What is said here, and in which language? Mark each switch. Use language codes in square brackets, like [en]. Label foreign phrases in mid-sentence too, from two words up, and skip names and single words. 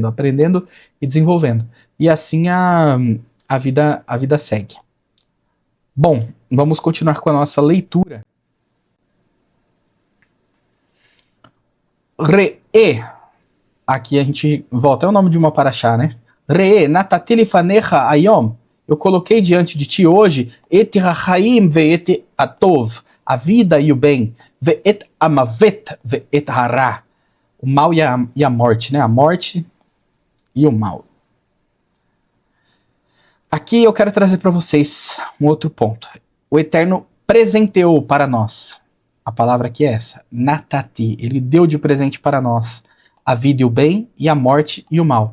[pt] Aprendendo e desenvolvendo. E assim a vida segue. Bom, vamos continuar com a nossa leitura. Re'e. Aqui a gente volta. É o nome de uma paraxá, né? [he] ראה נתתי לפניך היום. [pt] Eu coloquei diante de ti hoje [he] את החיים ואת הטוב. [pt] A vida e o bem. [he] ואת המות ואת הרע. [pt] O mal e a morte, né? A morte e o mal. Aqui eu quero trazer para vocês um outro ponto. O Eterno presenteou para nós. A palavra aqui é essa. Natati. Ele deu de presente para nós a vida e o bem, e a morte e o mal.